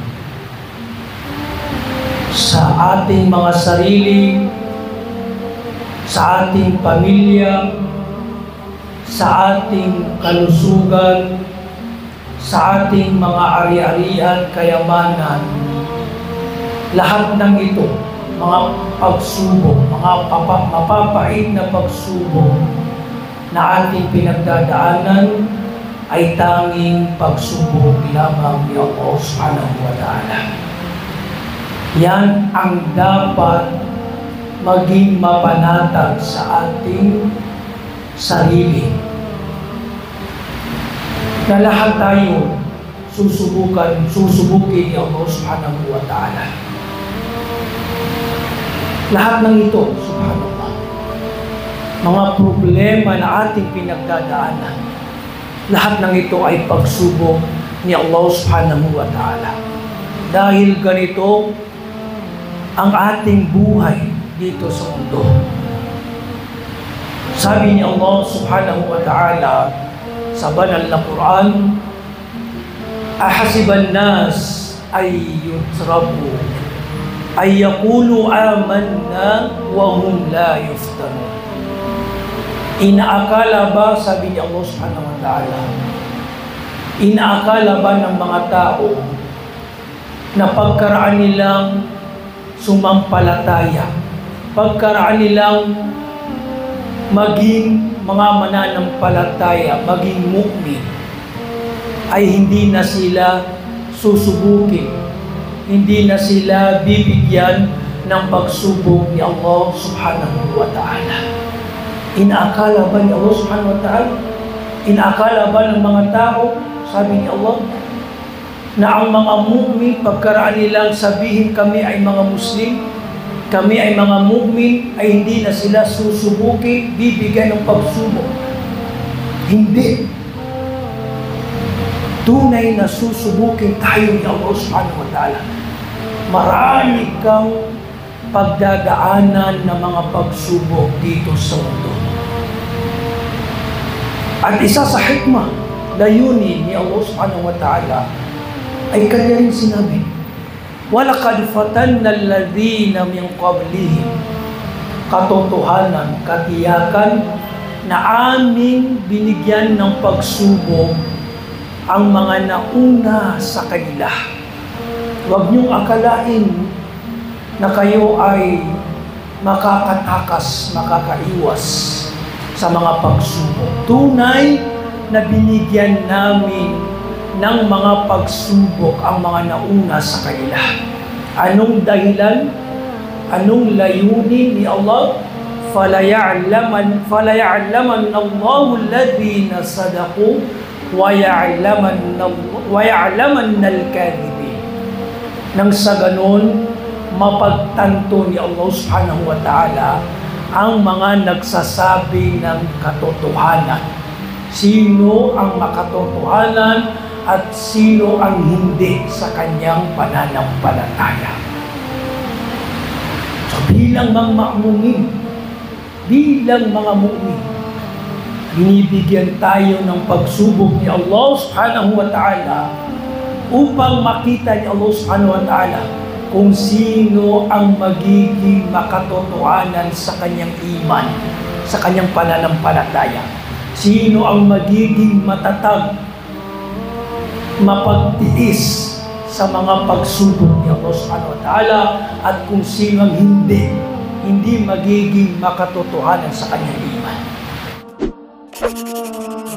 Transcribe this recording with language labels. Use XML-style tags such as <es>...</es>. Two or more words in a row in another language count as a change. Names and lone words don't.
<tl>sa ating mga sarili, sa ating pamilya, sa ating kalusugan, sa ating mga ari-arian, kayamanan. Lahat ng ito, mga pagsubok, mga mapapait na pagsubok na ating pinagdadaanan, ay tanging pagsubok lamang ni</tl> <ar>الله سبحانه وتعالى.</ar> <tl>Yan ang dapat maging mapanatag sa ating sarili. Na lahat tayo susubukin ni</tl> <ar>الله سبحانه وتعالى.</ar> <tl>Lahat ng ito, subhanallah, mga problema na ating pinagdadaanan, lahat ng ito ay pagsubok ni</tl> <ar>الله سبحانه وتعالى.</ar> <tl>Dahil ganito ang ating buhay dito sa mundo. Sabi ni</tl> <ar>الله سبحانه وتعالى</ar> <tl>sa banal na Quran,</tl> <ar>أحسب الناس أن يتركوا أن يقولوا آمنا وهم لا يفتنون.</ar> <tl>Inaakala ba, sabi ni</tl> <ar>الله سبحانه وتعالى,</ar> <tl>inaakala ba ng mga tao na pagkaraan nilang sumampalataya, pagkaraan nilang maging mga mananampalataya, maging mu'min, ay hindi na sila susubukin, hindi na sila bibigyan ng pagsubok ni</tl> <ar>الله سبحانه وتعالى.</ar> <tl>Inaakala ba ni</tl> <ar>الله سبحانه وتعالى?</ar> <tl>Inaakala ba ng mga tao, sabi ni Allah, na ang mga mu'min, pagkaraan nilang sabihin kami ay mga Muslim, kami ay mga mu'min, ay hindi na sila susubukin, bibigyan ng pagsubok? Hindi. Tunay na susubukin tayo ni</tl> <ar>الله سبحانه وتعالى.</ar> <tl>Marami kang pagdadaanan ng mga pagsubok dito sa mundo. At isa sa hikmah, layunin ni</tl> <ar>الله سبحانه وتعالى,</ar> <tl>ay kanya rin sinabi,</tl> <ar>وَلَقَدْ فَتَنَّ الَّذِينَ مِنْ قَبْلِهِمْ.</ar> <tl>Katotohanan, katiyakan, na aming binigyan ng pagsubok ang mga nauna sa kanila. Huwag niyong akalain na kayo ay makakatakas, makakaiwas sa mga pagsubok. Tunay na binigyan namin ng mga pagsubok ang mga nauna sa kanila. Anong dahilan? Anong layunin ni Allah?</tl> <ar>فَلَيَعْلَمَنَّ اللَّهُ الَّذِينَ صَدَقُوا وَيَعْلَمَنَّ الْكَاذِبِينَ.</ar> <tl>Nang sa ganon, mapagtanto ni</tl> <ar>الله سبحانه وتعالى</ar> <tl>ang mga nagsasabi ng katotohanan. Sino ang makatotohanan at sino ang hindi sa kanyang pananampalataya. So bilang mga mu'min, binibigyan tayo ng pagsubok ni</tl> <ar>الله سبحانه وتعالى</ar> <tl>upang makita ni</tl> <ar>الله سبحانه وتعالى</ar> <tl>kung sino ang magiging makatotohanan sa kanyang iman, sa kanyang pananampalataya. Sino ang magiging matatag, mapagtiis sa mga pagsubok ni</tl> <ar>الله سبحانه وتعالى,</ar> <tl>at kung sino ang hindi magiging makatotohanan sa kanyang iman.</tl>